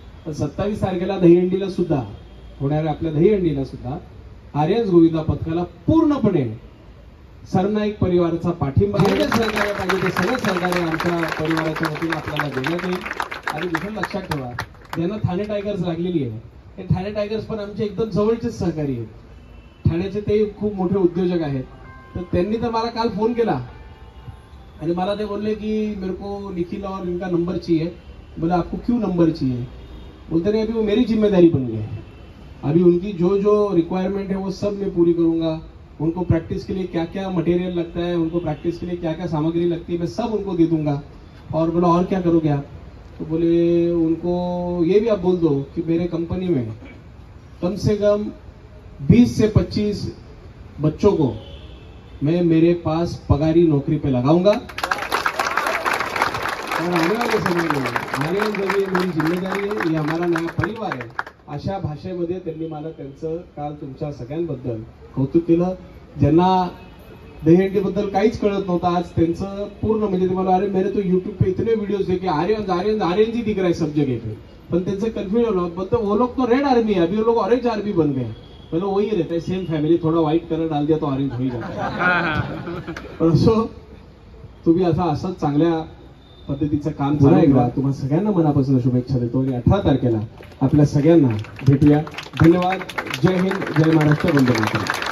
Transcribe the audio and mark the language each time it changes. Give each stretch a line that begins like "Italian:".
Marathi: पण 27 तारखेला दहीहंडीला सुद्धा होणाऱ्या आपल्या दहीहंडीला सुद्धा आर्यन्स गोविंदा पथकाला पूर्णपणे सरनाईक परिवाराचा पाठिंबा सहकार्य पाहिजे, ते सगळं सहकार्य आमच्या परिवाराच्या वतीने आपल्याला देण्यात येईल। आणि दुसरं लक्षात ठेवा, ज्यांना ठाणे टायगर्स लागलेली आहे हे ठाणे टायगर्स पण आमचे एकदम जवळचेच सहकारी आहेत। ठाण्याचे ते खूप मोठे उद्योजक आहेत, तर त्यांनी तर मला काल फोन केला आणि मला ते बोलले कि
Hindi: मेरे को निखिल और इनका नंबर चाहिए। बोले आपको क्यों नंबर चाहिए? बोलते नहीं, अभी वो मेरी जिम्मेदारी बन गई है। अभी उनकी जो जो रिक्वायरमेंट है वो सब मैं पूरी करूंगा। उनको प्रैक्टिस के लिए क्या क्या मटेरियल लगता है, उनको प्रैक्टिस के लिए क्या क्या सामग्री लगती है, मैं सब उनको दे दूंगा। और बोला और क्या करोगे आप? तो बोले उनको ये भी आप बोल दो कि मेरे कंपनी में कम से कम 20 से 25 बच्चों को मैं मेरे पास पगारी नौकरी पे लगाऊंगा। और आने वाले समय में आर्यन जब ये मेरी जिम्मेदारी आहे, ये हमारा नया परिवार आहे,
Marathi: अशा भाषेमध्ये त्यांनी मला त्यांचं काल तुमच्या सगळ्यांबद्दल कौतुक केलं। ज्यांना दहीहंडीबद्दल काहीच कळत नव्हतं, आज त्यांचं पूर्ण म्हणजे ते मला,
Hindi: अरे मेरे तो यूट्यूब पे इतने वीडियोस है कि आर्यन जी दिख रहा है सब जगह पे,
Marathi: पण त्यांचं कन्फ्यूजन होतं,
Hindi: बोलते वो लोग तो रेड आर्मी है, अभी वो लोग ऑरेंज आर्मी बन गए। बोलो वही रहता है, सेम फैमिली, थोड़ा व्हाइट कलर डाल दिया तो ऑरेंज हो ही जाता है।
Marathi: पण असो तुम्ही असंच चांगल्या पद्धतीचं काम पुन्हा एकदा तुम्हाला सगळ्यांना मनापासून शुभेच्छा देतो आणि 18 तारखेला आपल्या सगळ्यांना भेटूया। धन्यवाद। जय हिंद, जय महाराष्ट्र, वंदे मातरम।